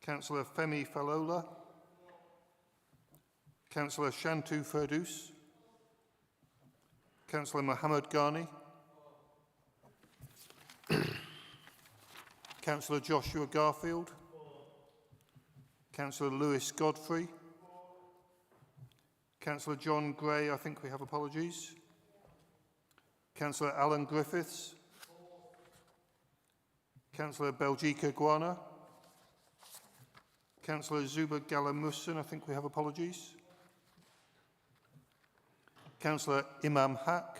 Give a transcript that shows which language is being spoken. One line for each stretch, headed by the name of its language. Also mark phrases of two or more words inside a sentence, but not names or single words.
English: Councillor Femi Falola. Councillor Shantu Ferdous. Councillor Mohammed Ghani. Councillor Joshua Garfield. Councillor Lewis Godfrey. Councillor John Gray, I think we have apologies. Councillor Alan Griffiths. Councillor Belgica Guana. Councillor Zuba Galamussen, I think we have apologies. Councillor Imam Haq.